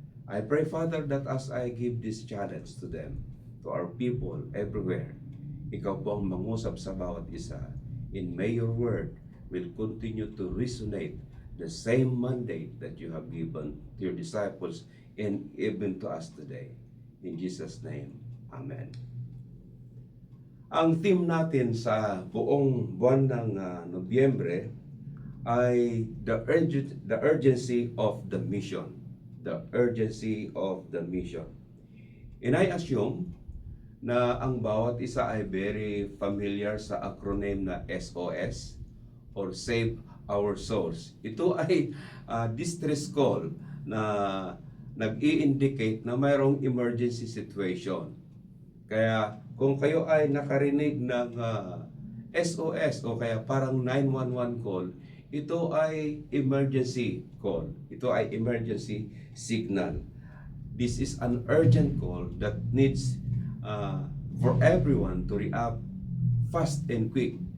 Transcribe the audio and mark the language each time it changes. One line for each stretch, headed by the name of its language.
English: I pray, Father, that as I give this challenge to them, to our people everywhere,
Filipino: ikaw po ang mangusap sa bawat isa.
English: And may your word will continue to resonate the same mandate that you have given to your disciples and even to us today. In Jesus' name, Amen.
Filipino: Ang theme natin sa buong buwan ng Nobyembre ay
English: the urgency of the mission. The urgency of the mission. And I assume
Filipino: na ang bawat isa ay
English: very familiar sa acronym na SOS or Save Our Souls.
Filipino: Ito ay distress call na nag-i-indicate na mayroong emergency situation. Kaya kung kayo ay nakarinig ng SOS o kaya parang 911 call, ito ay emergency call. Ito ay emergency signal.
English: This is an urgent call that needs for everyone to react fast and quick.